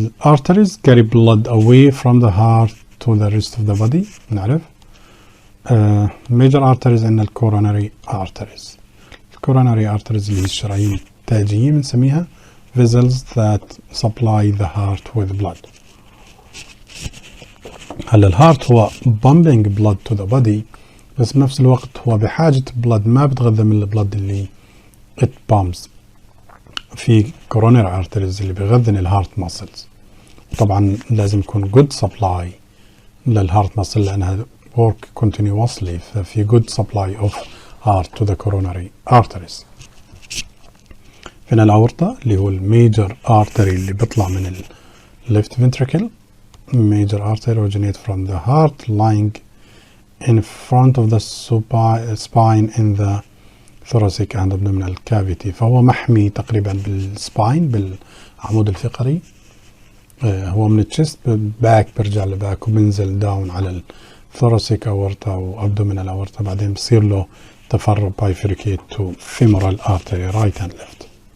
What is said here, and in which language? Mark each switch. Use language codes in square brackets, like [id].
[en] Arteries carry blood away from the heart to the rest of the body. [ar] نعرف [en] major arteries and coronary arteries. coronary arteries [ar] اللي هي الشرايين التاجية بنسميها [en] vessels that supply the heart with blood. [ar] هلا الهارت هو [en] pumping blood to the body، [ar] بس بنفس الوقت هو بحاجة [en] blood، [ar] ما بتغذى من البلد اللي [en] it pumps. في coronary arteries [ar] اللي بيغذن الهارت [en] muscles، [ar] طبعا لازم يكون [en] good supply للهارت muscle [ar] لأنها [en] work continuously، ففي good supply of heart to the coronary arteries. [ar] فينا الأورطة اللي هو الميجر artery اللي بيطلع من ال left ventricle. [en] Major artery originate from the heart lying in front of the spine in the thoracic and abdominal cavity. [ar] فهو محمي تقريبا بالسباين، بالعمود الفقري. هو من التشست باك، برجع لباك وبنزل داون على الثوراسيك اورتا وابدومينال اورتا، بعدين بصير له تفرع [en] bifurcate to femoral artery right and left.